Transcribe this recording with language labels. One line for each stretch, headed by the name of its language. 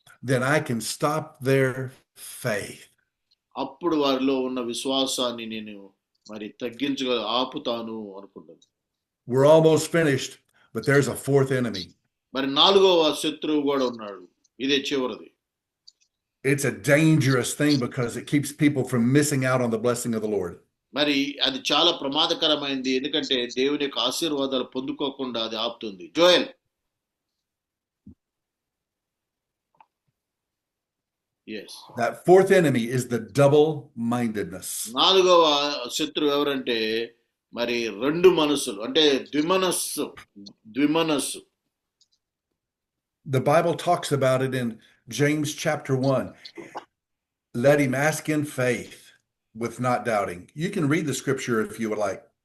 English: then I can stop their faith.
Telugu: అప్పుడు వారిలో ఉన్న విశ్వాసాన్ని నేను మరి ఆపుతాను అనుకుంటుంది.
English: We're almost finished, but there's a fourth enemy.
Telugu: మరి 4వ శత్రువు కూడా ఉన్నాడు, ఇదే చివరిది.
English: It's a dangerous thing because it keeps people from missing out on the blessing of the Lord.
Telugu: మరి అది చాలా ప్రమాదకరమైంది, ఎందుకంటే దేవుని యొక్క ఆశీర్వాదాలు పొందుకోకుండా అది ఆపుతుంది. Joel.
English: Yes. That fourth enemy is the double-mindedness.
Telugu: 4వ శత్రువు ఎవరంటే మరి 2 మనసులు, అంటే ద్విమనస్సు.
English: The Bible talks about it in James chapter 1. Let him ask in faith with not doubting. You can read the scripture if you would like.